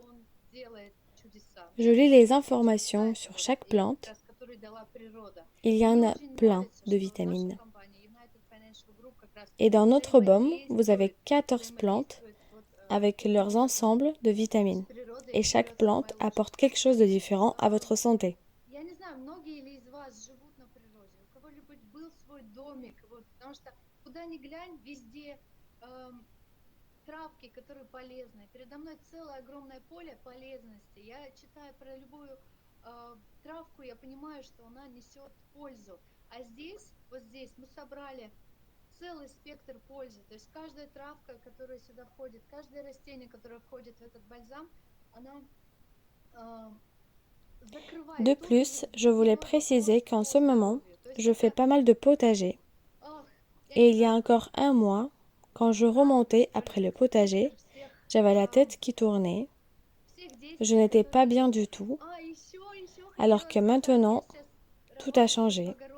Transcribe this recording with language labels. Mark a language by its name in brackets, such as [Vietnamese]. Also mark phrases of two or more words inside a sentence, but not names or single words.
[French] Je lis les informations sur chaque plante. Il y en a plein de vitamines. Et dans notre baume, vous avez 14 plantes avec leurs ensembles de vitamines. Et chaque plante apporte quelque chose de différent à votre santé. [Russian] Травки, которые полезны. Передо мной целое огромное поле полезности. Я читаю про любую травку, я понимаю, что она несет пользу. А здесь, вот здесь, мы собрали целый спектр пользы. То есть каждая травка, которая сюда входит, каждое растение, которое входит в этот бальзам, она закрывает. [French] De plus, je voulais préciser qu'en ce moment, je fais pas mal de potager. Et il y a encore un mois, quand je remontais après le potager, j'avais la tête qui tournait. Je n'étais pas bien du tout, alors que maintenant, tout a changé.